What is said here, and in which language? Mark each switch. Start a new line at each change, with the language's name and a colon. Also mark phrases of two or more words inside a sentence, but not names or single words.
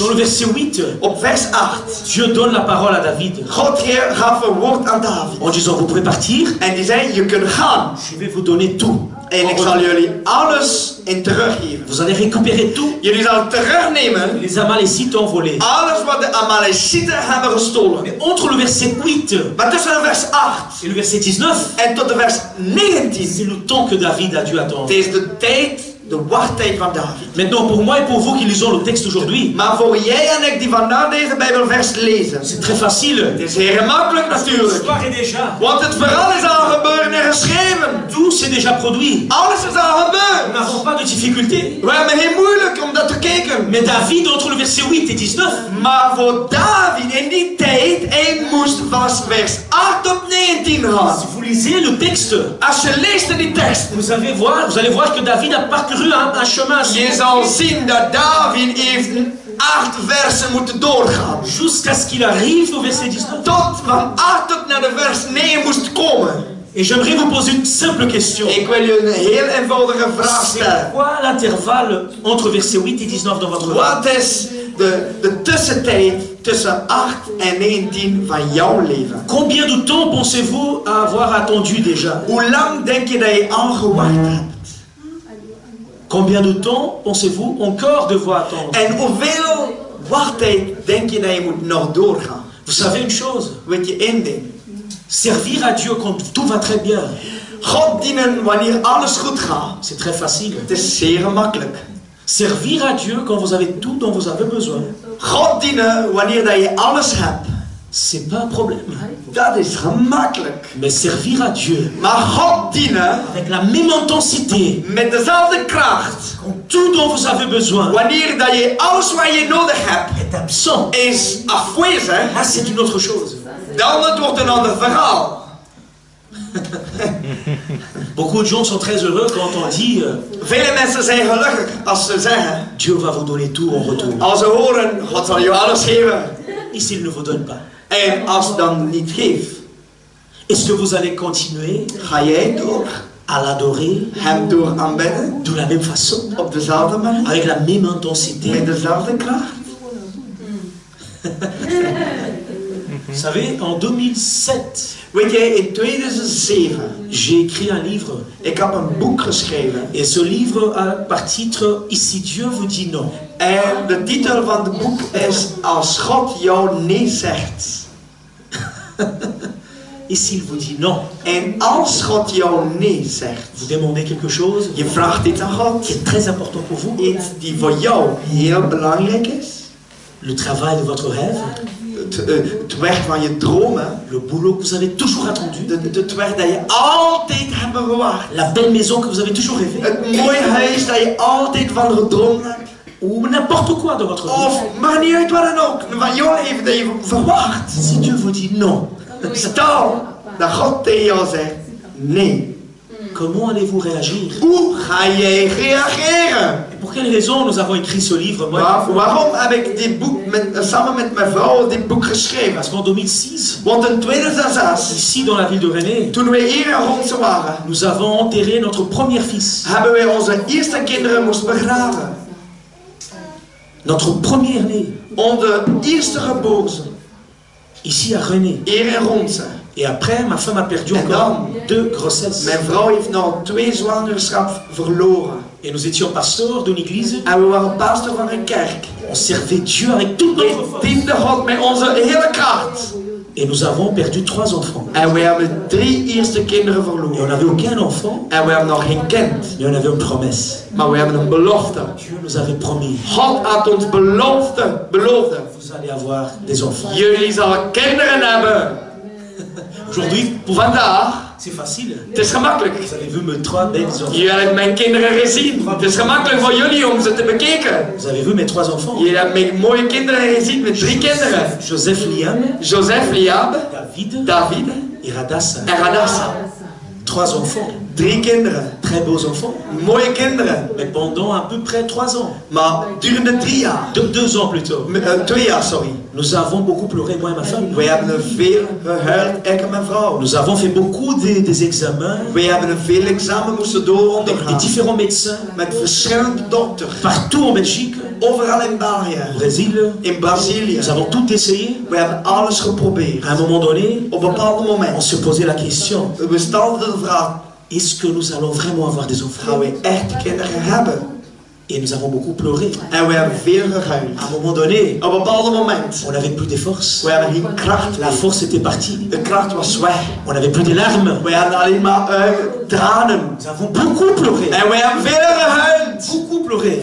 French: dans le verset 8,
Dutch: op vers 8,
French: Dieu donne la parole à David
Dutch: God gaf een woord aan David.
French: en disant, vous pouvez partir,
Dutch: En die zei, je kunt gaan.
French: je vais vous donner tout.
Dutch: En ik zal jullie alles in teruggeven.
French: Vous allez récupérer tout.
Dutch: Jullie zullen terugnemen
French: Les Amalécites ont volé.
Dutch: alles wat de Amalekieten hebben gestolen.
French: Mais entre le verset 8
Dutch: Maar tussen de vers 8
French: et le verset 19,
Dutch: en tot de vers 19,
French: c'est le temps que David a dû attendre.
Dutch: het is de tijd, de wachttijd van David.
French: Maintenant, pour moi et pour vous qui lisons le texte aujourd'hui,
Dutch: Maar voor jij en ik die vandaag deze Bijbelvers lezen,
French: c'est très facile.
Dutch: het is heel gemakkelijk natuurlijk.
French: L'histoire est déjà.
Dutch: Want het verhaal is al gebeurd en geschreven.
French: Tout s'est déjà produit.
Dutch: Alles is al
French: Nous
Dutch: gebeurd.
French: n'avons pas de difficulté.
Dutch: We hebben geen moeilijk om dat te kijken.
French: Mais David, entre le verset 8 et 19,
Dutch: Maar voor David in die tijd, hij moest van vers 8 tot 19 gaan.
French: si vous lisez le texte,
Dutch: Als je leest in die tekst,
French: vous allez voir que David a parcouru un chemin
Dutch: je zal zien dat David heeft 8 versen moeten doorgaan.
French: jusqu'à ce qu'il arrive au verset 19.
Dutch: Tot van 8 tot naar de vers 9 moest komen.
French: Et j'aimerais vous poser une simple question.
Dutch: Ik wil je een heel eenvoudige vraag
French: C'est
Dutch: stellen.
French: quoi l'intervalle entre verset 8 et 19 dans votre vie?
Dutch: Wat is de tussentijd tussen 8 en 19 van jouw leven?
French: Combien de temps pensez-vous avoir attendu déjà?
Dutch: Hoe lang denk je dat je al gewacht hebt?
French: Combien de temps pensez-vous encore devoir attendre?
Dutch: En hoeveel wachttijd denk je dat je moet nog doorgaan?
French: Vous savez une chose?
Dutch: Weet je één ding?
French: Servir à Dieu quand tout va très bien,
Dutch: God dienen wanneer alles goed gaat.
French: c'est très facile.
Dutch: Het is zeer gemakkelijk.
French: Servir à Dieu quand vous avez tout dont vous avez besoin,
Dutch: God dienen wanneer dat je alles hebt.
French: c'est pas un problème.
Dutch: Dat is gemakkelijk.
French: Mais servir à Dieu
Dutch: Maar God dienen
French: avec la même intensité,
Dutch: met dezelfde kracht.
French: quand tout dont vous avez besoin
Dutch: Wanneer dat je alles wat je nodig hebt
French: est absent,
Dutch: is afwezig.
French: là c'est une autre chose.
Dutch: Dan het wordt een ander verhaal.
French: Beaucoup de gens sont très heureux quand on dit
Dutch: Vele mensen zijn gelukkig als ze zeggen,
French: Dieu va vous donner tout en retour.
Dutch: als ze horen, God zal je alles geven.
French: Et s'il ne vous donne pas,
Dutch: En als het dan niet geeft,
French: est-ce que vous allez continuer
Dutch: ga jij door
French: à l'adorer
Dutch: hem door aanbidden
French: de la même façon,
Dutch: op dezelfde manier,
French: avec la même intensité?
Dutch: met dezelfde kracht?
French: Vous savez, en 2007,
Dutch: Weet jij, in 2007,
French: j'ai écrit un livre.
Dutch: ik heb een boek geschreven.
French: Et ce livre a par titre Ici Dieu vous dit non.
Dutch: En de titel van het boek is Als God jou nee zegt.
French: Et s'il vous dit non,
Dutch: En als God jou nee zegt,
French: vous demandez quelque chose
Dutch: je vraagt iets aan God,
French: qui est très important pour vous,
Dutch: iets die voor jou heel belangrijk is,
French: le travail de votre rêve,
Dutch: het werk van je dromen,
French: le boulot que vous avez toujours attendu,
Dutch: het werk dat je altijd hebt gewacht,
French: la belle maison que vous avez toujours rêvé,
Dutch: het mooie huis dat je altijd van gedroomd hebt,
French: ou n'importe quoi dans votre vie.
Dutch: of maakt niet uit wat dan ook, van jouw leven dat je verwacht.
French: Si Dieu vous dit non,
Dutch: Stel dat God tegen jou zegt, nee.
French: comment allez-vous réagir?
Dutch: Hoe ga jij reageren?
French: Et pour quelle raison nous avons écrit ce livre?
Dutch: Waarom heb ik dit boek samen met mijn vrouw dit boek geschreven?
French: Parce qu'en 2006,
Dutch: Want in 2006,
French: ici dans la ville de Rennes,
Dutch: toen we hier in Ronse waren,
French: nous avons enterré notre premier fils.
Dutch: hebben wij onze eerste kinderen moesten begraven.
French: Notre premier-né,
Dutch: Onze eerste geboorte,
French: ici à Rennes.
Dutch: hier in Ronse.
French: Et après, ma femme a perdu encore 2 grossesses.
Dutch: Mijn vrouw heeft nou 2 zwangerschappen verloren.
French: Et nous étions pasteurs d'une église.
Dutch: En we waren pastor van een kerk.
French: On servait Dieu avec toute notre
Dutch: We
French: force.
Dutch: dienden God met onze hele kracht.
French: Et nous avons perdu 3 enfants.
Dutch: En we hebben 3 eerste kinderen
French: Et on
Dutch: verloren.
French: n'avait aucun enfant,
Dutch: En we hebben nog geen kind.
French: mais on avait une promesse.
Dutch: Maar we hebben een belofte.
French: Dieu nous avait promis,
Dutch: God had ons beloofd.
French: vous allez avoir des enfants.
Dutch: Jullie zullen kinderen hebben.
French: Aujourd'hui, pour
Dutch: Vandaag,
French: c'est facile.
Dutch: het is gemakkelijk.
French: Vous avez vu mes 3 belles enfants.
Dutch: Jullie hebben mijn kinderen gezien. Het is gemakkelijk voor jullie om ze te bekijken.
French: Vous avez vu mes 3 enfants.
Dutch: Jullie hebben mijn mooie kinderen gezien met 3 kinderen.
French: Joseph, Liam,
Dutch: Joseph, Liab, David
French: et Radassa.
Dutch: en Radassa.
French: 3 enfants.
Dutch: 3 kinderen.
French: Très beaux enfants.
Dutch: Mooie kinderen.
French: Mais pendant à peu près 3 ans.
Dutch: Maar durende 3 jaar.
French: 2 ans plus tôt.
Dutch: 2 jaar, sorry.
French: Nous avons beaucoup pleuré, moi et ma femme.
Dutch: Wij hebben veel gehuild, ik en mijn vrouw.
French: Nous avons fait beaucoup des examens
Dutch: Wij hebben veel examen moesten
French: avec des
Dutch: ondergaan.
French: différents médecins
Dutch: Met verschillende dokters.
French: partout en Belgique,
Dutch: Overal in België.
French: au Brésil.
Dutch: In Brazilië.
French: Nous avons tout essayé.
Dutch: We hebben alles geprobeerd.
French: À un moment donné,
Dutch: Op een bepaald
French: on
Dutch: moment.
French: se posait la question,
Dutch: We stelden de vraag.
French: est-ce que nous allons vraiment avoir des enfants?
Dutch: Gaan we echt kinderen hebben?
French: Et nous avons beaucoup pleuré.
Dutch: En we hebben veel gehuild.
French: À un moment donné,
Dutch: Op een bepaald moment.
French: on n'avait plus de force.
Dutch: We hebben geen kracht.
French: La force était partie.
Dutch: De kracht was weg.
French: On n'avait plus de larmes.
Dutch: We hadden alleen maar tranen.
French: Nous avons beaucoup pleuré.
Dutch: En we hebben veel gehuild.
French: Beaucoup pleuré.